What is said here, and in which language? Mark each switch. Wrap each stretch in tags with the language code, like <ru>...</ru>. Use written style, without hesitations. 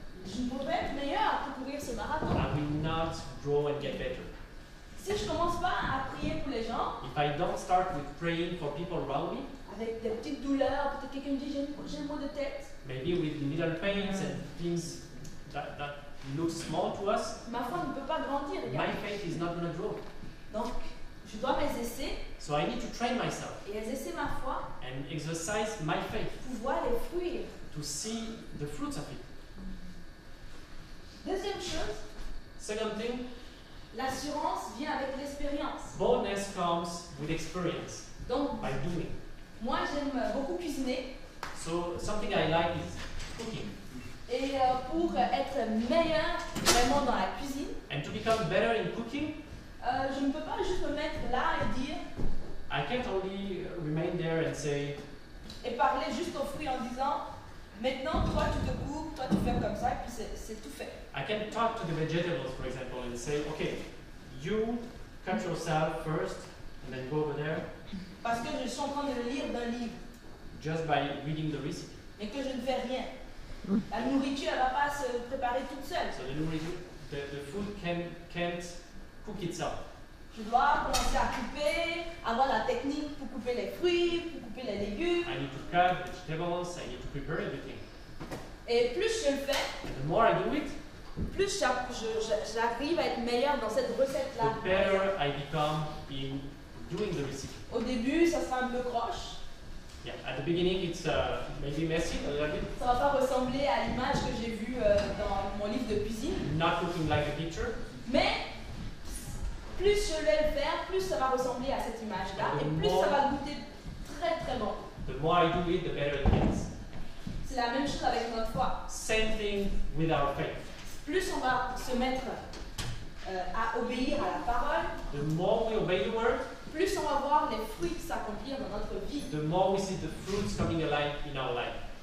<fr>je ne peux pas être meilleur à courir ce marathon.</fr> <en>I will not grow and get better.</en> <fr>Si je ne commence pas à prier pour les gens,</fr> <en>If I don't start with praying for people around me,</en> <fr>avec des petites douleurs, peut-être quelqu'un me dit j'ai un mot de tête,</fr> <en>maybe with little pains and things that look small to us,</en> <fr>ma foi ne peut pas grandir.</fr> <en>my faith is not going to grow.</en> <fr>Donc, je dois m'exercer</fr> <en>So I need to train myself</en> <fr>et exercer ma foi</fr> <en>and exercise my faith</en> <fr>pour voir les fruits.</fr> <en>to see the fruits of it.</en> <fr>Deuxième chose,</fr> <en>Second thing,</en> <fr>l'assurance vient avec l'expérience.</fr> <en>boldness comes with experience,</en> <fr>Donc,</fr> <en>by doing.</en> <fr>moi j'aime beaucoup cuisiner</fr> <en>So something I like is cooking.</en> <fr>et pour être meilleur vraiment dans la cuisine,</fr> <en>And to become better in cooking,</en> <fr>je ne peux pas juste me mettre là et dire</fr> <en>I can't only remain there and say,</en> <fr>et parler juste aux fruits en disant maintenant toi tu te coupes, toi tu fais comme ça et puis c'est tout fait.</fr> <en>I can talk to the vegetables, for example, and say, okay, you cut yourself first and then go over there</en> <fr>Parce que je suis en train de lire d'un livre,</fr> <en>just by reading the recipe.</en> <fr>mais que je ne fais rien. La nourriture elle va pas se préparer toute seule.</fr> <en>So the food can't cook itself.</en> <fr>Je dois commencer à couper, avoir la technique pour couper les fruits, pour couper les légumes.</fr> <en>I need to cut vegetables, I need to prepare everything.</en> <fr>Et plus je le fais,</fr> <en>And the more I do it,</en> <fr>plus j'arrive à être meilleure dans cette recette-là.</fr> <en>the better I become in doing the recipe.</en> <fr>Au début, ça sera un peu croche.</fr> <en>Yeah, at the beginning it's maybe messy a little bit,</en> <fr>Ça va pas ressembler à l'image que j'ai vue dans mon livre de cuisine.</fr> <en>not looking like the picture,</en> <fr>Mais plus je vais le faire, plus ça va ressembler à cette image-là. Et plus ça va goûter très très bon.</fr> <en>the more I do it, the better it gets.</en> <fr>C'est la même chose avec notre foi.</fr> <en>Same thing with our faith.</en> <fr>Plus on va se mettre à obéir à la parole,</fr> <en>The more we obey the word,</en> <fr>plus on va voir les fruits s'accomplir dans notre vie.</fr> <en>the more we see the fruits coming alive in our life.</en>